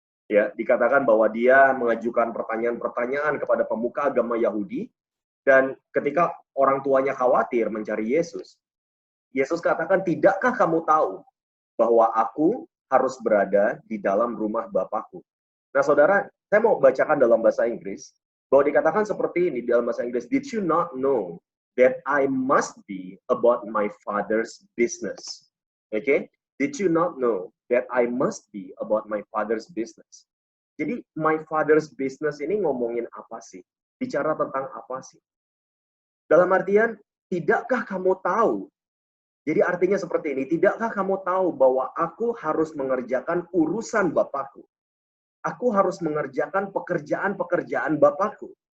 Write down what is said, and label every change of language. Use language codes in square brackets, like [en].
[id] Ya, dikatakan bahwa dia mengajukan pertanyaan-pertanyaan kepada pemuka agama Yahudi, dan ketika orang tuanya khawatir mencari Yesus, Yesus katakan, "Tidakkah kamu tahu bahwa aku harus berada di dalam rumah Bapakku?" Nah, saudara, saya mau bacakan dalam bahasa Inggris, bahwa dikatakan seperti ini dalam bahasa Inggris, [en] "Did you not know that I must be about my father's business?" Oke? Okay? Did you not know that I must be about my father's business? [id] Jadi, [en] my father's business [id] ini ngomongin apa sih? Bicara tentang apa sih? Dalam artian, tidakkah kamu tahu Jadi artinya seperti ini, tidakkah kamu tahu bahwa aku harus mengerjakan urusan Bapakku? Aku harus mengerjakan pekerjaan-pekerjaan Bapakku.